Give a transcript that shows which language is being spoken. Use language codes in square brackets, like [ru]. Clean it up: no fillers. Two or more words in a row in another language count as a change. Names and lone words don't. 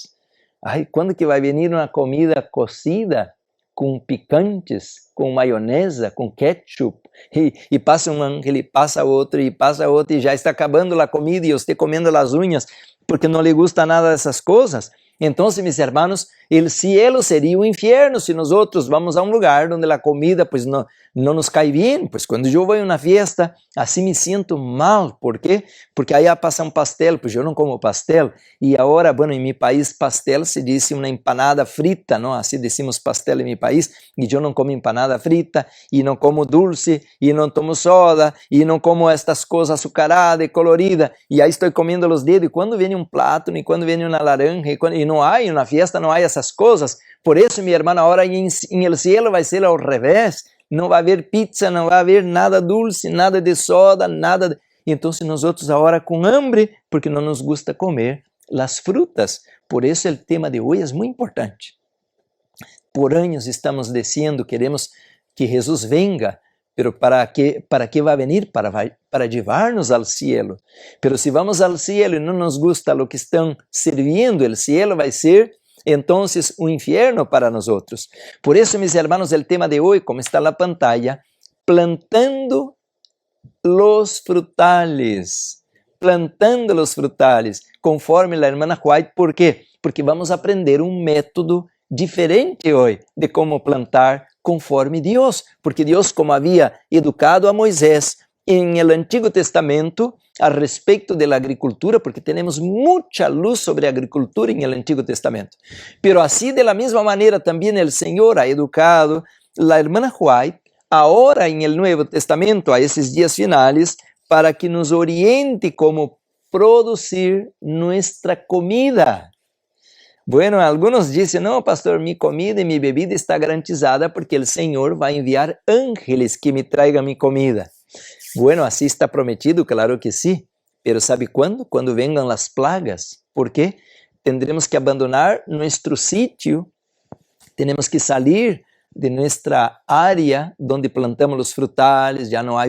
[pt] Ai, quando que vai vir uma comida cocida com picantes, com maionese, com ketchup? E passa um ángel, e passa outro, e já está acabando a comida e você comendo as unhas porque não lhe gusta nada dessas coisas. Então, [es] mis hermanos, [pt] o cielo seria o inferno se nós vamos a um lugar onde a comida pues não nos cai bem. Pues quando eu vou a uma fiesta, assim me sinto mal. ¿Por quê? Porque aí passa um pastel, pues eu não como pastel. E agora, bueno, em meu país, pastel se diz uma empanada frita, não? Assim decimos pastel em meu país. E eu não como empanada frita, e não como dulce, e não tomo soda, e não como estas coisas açucaradas e coloridas. E aí estou comendo os dedos. E quando vem um plátano, e quando vem uma laranja, e não há, na fiesta não há essas coisas. Por isso, minha irmã, agora em [es] el cielo [pt] vai ser ao revés. Não vai haver pizza, não vai haver nada dulce, nada de soda, nada. Então, nós agora com hambre, porque não nos gusta comer as frutas. Por isso, o tema de hoje é muito importante. Por anos estamos dizendo, queremos que Jesus venga, pero para que vai vir? [es] Para llevar-nos ao cielo. [pt] Pero se vamos ao cielo e não nos gusta o que estão servindo, o cielo vai ser [es] entonces un infierno para nosotros. Por eso, mis hermanos, el tema de hoy, como está en la pantalla, plantando los frutales, conforme la hermana White. ¿Por qué? Porque vamos a aprender un método diferente hoy de cómo plantar conforme Dios, porque Dios, como había educado a Moisés en el Antiguo Testamento, [pt] a respeito da agricultura, porque temos muita luz sobre a agricultura em el Antigo Testamento. Pero assim, de la mesma maneira, também o Senhor [es] ha educado a hermana White, [pt] agora em el Nuevo Testamento, a esses dias finais, para que nos oriente como produzir nossa comida. Bueno, alguns dizem, não, pastor, minha comida e minha bebida está garantizada porque o Senhor vai enviar ángeles que me tragam minha comida. [es] Bueno, así está prometido, claro que sí, pero ¿sabe cuándo? Cuando vengan las plagas. ¿Por qué? Tendremos que abandonar nuestro sitio, tenemos que salir de nuestra área donde plantamos los frutales, ya no hay